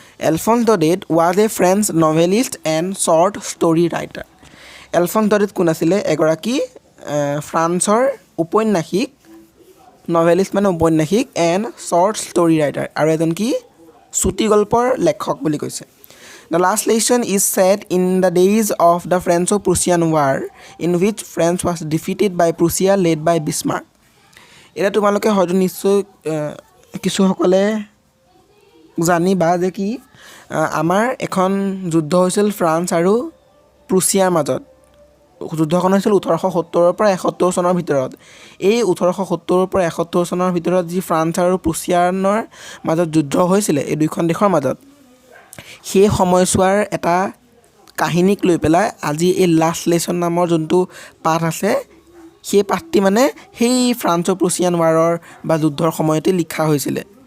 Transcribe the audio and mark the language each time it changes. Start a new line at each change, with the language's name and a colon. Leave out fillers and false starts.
English: Alphonse Daudet was a French novelist and short story writer.
Assamese: এলফন্স ডডেট কোন আছিলে? এগৰাকী ফ্ৰান্সৰ ঔপন্যাসিক, নভেলিষ্ট মানে ঔপন্যাসিক
English: and short story writer
Assamese: আৰু এজন কি চুটি গল্পৰ লেখক বুলি কৈছে।
English: The last lesson is set in the days of the Franco-Prussian War, in which France was defeated by Prussia led by Bismarck.
Assamese: এটা তোমালোকে হয়তো নিশ্চয় কিছুসকলে জানিবা যে কি আমাৰ এখন যুদ্ধ হৈছিল ফ্ৰান্স আৰু প্ৰুছিয়াৰ মাজত। যুদ্ধখন হৈছিল 1870 পৰা 71 চনৰ ভিতৰত। এই 1870 পৰা 71 চনৰ ভিতৰত যি ফ্ৰান্স আৰু প্ৰুছিয়ানৰ মাজত যুদ্ধ হৈছিলে এই দুইখন দেশৰ মাজত, সেই সময়ছোৱাৰ এটা কাহিনীক লৈ পেলাই আজি এই লাষ্ট লেসন নামৰ যোনটো পাঠ আছে সেই পাঠটি মানে সেই ফ্ৰান্স আৰু প্ৰুছিয়ান ৱাৰৰ বা যুদ্ধৰ সময়তে লিখা হৈছিলে।